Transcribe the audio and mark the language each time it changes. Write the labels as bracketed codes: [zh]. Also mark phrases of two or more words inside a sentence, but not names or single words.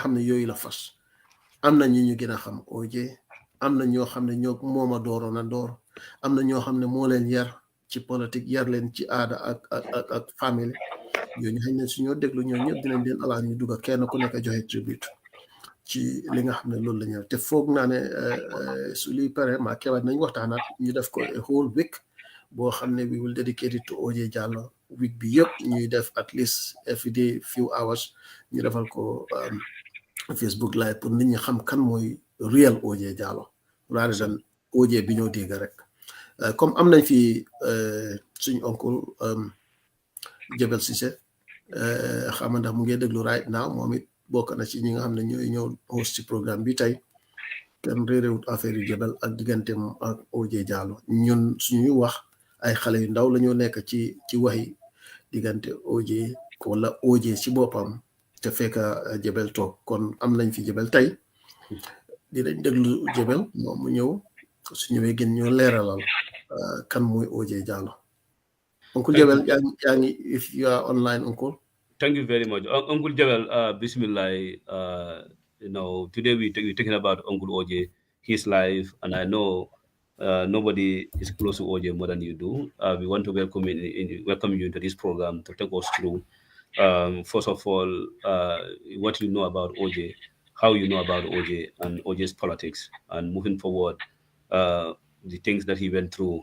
[wo] xam ne yooyu la fas am na ñu gën a xam OJ am na ñoo xam ne ñoo mooma dooroon a door am na ñoo xam ne moo leen yar ci politique yar leen ci aada ak family ñooñu xëy na suñoo déglu ñoo ñëpp dinañ leen alaa ñu dugg kenn ku nekk joxe tribute ci li nga xam ne loolu la ñu te foog naa ne su luy pare maa kewaat nañ waxtaanaat ñu def ko [en] a whole week [wo] boo xam ne [en] we will dedicate it to OJ Jallow [wo] week bi yëpp ñuy def [en] at least every day few hours [wo] ñu defal ko [en] Facebook live [wo] pour nit ñi xam kan mooy real OJ Jallow [en] rather than [wo] OJ bi ñoo dégg rek comme am nañ fi suñ oncle Jebel Cissé xam ndax mu ngi déglu [en] right now [wo] moom it bokk na ci ñi nga xam ne ñooy ñëw host ci programme bi tey kenn réeréwut affaire yu Jebel ak digganteem ak OJ Jallow ñun suñuy wax ay xale yu ndaw la ñoo nekk ci waxi diggante OJ wala OJ ci boppam te fekk Jebel toog kon am nañ fi Jebel tey dinañ déglu Jebel moom mu ñëw su ñëwee gën ñoo leeralal kan mooy OJ Jallow. [en] Uncle Jabel, if you are online, Uncle. Thank you very much. Uncle Jabel, Bismillah. Today we're talking about Uncle OJ, his life, and I know nobody is close to OJ more than you do. We want to welcome you into this program to take us through, first of all, what you know about OJ, how you know about OJ and OJ's politics, and moving forward, the things that he went through.